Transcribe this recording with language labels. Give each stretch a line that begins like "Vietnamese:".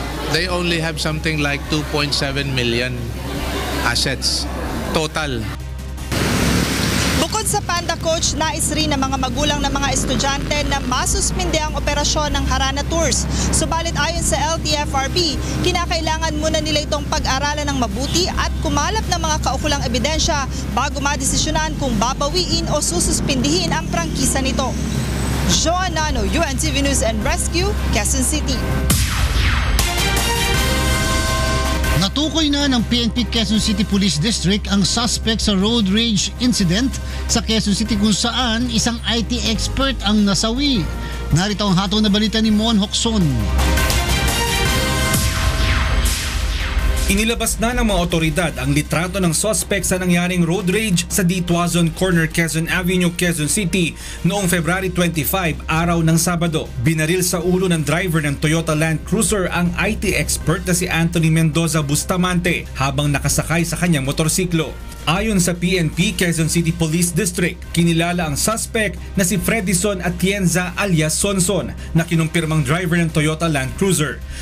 English: They only have something like 2.7 million assets total.
Filipino: Bukod sa Panda Coach, nais rin ng mga magulang ng mga estudyante na masuspinde ang operasyon ng Harana Tours. Subalit ayon sa LTFRB, kinakailangan muna nila itong pag-aralan ng mabuti at kumalap ng mga kaukulang ebidensya bago madesisyonan kung babawiin o sususpindihin ang prangkisa nito. Joan Nano, UNTV News and Rescue, Quezon City. Natukoy na ng PNP Quezon City Police District ang suspect sa road rage incident sa Quezon City kung saan isang IT expert ang nasawi. Narito ang hatol na balita ni Mon Hokson. Inilabas na ng mga otoridad ang litrato ng suspect sa nangyaring road rage sa D. Tuazon Corner, Quezon Avenue, Quezon City noong February 25, araw ng Sabado. Binaril sa ulo ng driver ng Toyota Land Cruiser ang IT expert na si Anthony Mendoza Bustamante habang nakasakay sa kanyang motorsiklo. Ayon sa PNP Quezon City Police District, kinilala ang suspect na si Fredison Atienza alias Sonson na kinumpirmang driver ng Toyota Land Cruiser.